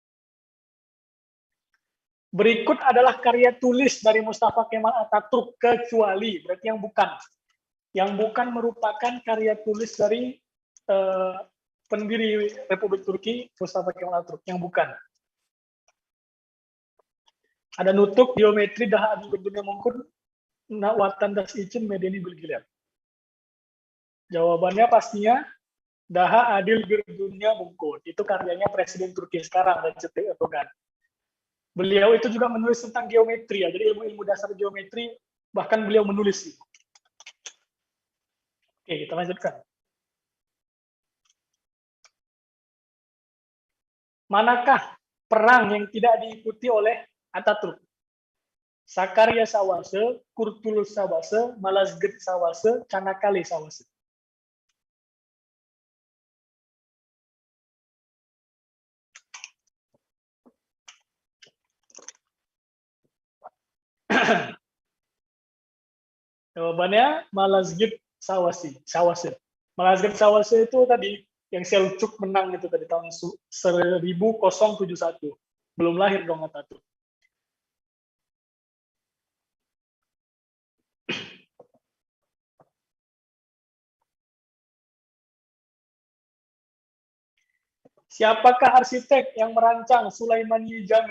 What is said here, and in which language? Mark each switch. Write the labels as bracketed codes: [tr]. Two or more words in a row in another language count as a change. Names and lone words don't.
[id] Berikut adalah karya tulis dari Mustafa Kemal Atatürk kecuali, berarti yang bukan. Yang bukan merupakan karya tulis dari pendiri Republik Turki, Mustafa Kemal Atatürk, yang bukan. Ada nutuk, geometri, daha adil dunia mungkin, watandas için medeni bilgiler. Jawabannya pastinya Daha Adil Bir Dunia Mungkin. Itu karyanya Presiden Turki sekarang, Recep Tayyip Erdogan. Beliau itu juga menulis tentang geometri, ya. Jadi ilmu-ilmu dasar geometri, bahkan beliau menulis. Oke, kita lanjutkan. Manakah perang yang tidak diikuti oleh Atatürk? Sakarya Savaşı, Kurtuluş Savaşı, Malazgirt Savaşı, Çanakkale Savaşı. Jawabannya Malazgirt Savaşı. Malazgirt Savaşı itu tadi yang Selçuk menang itu tadi tahun 1071. Belum lahir dong Atatürk. Siapakah arsitek yang merancang Sulaimani Jami?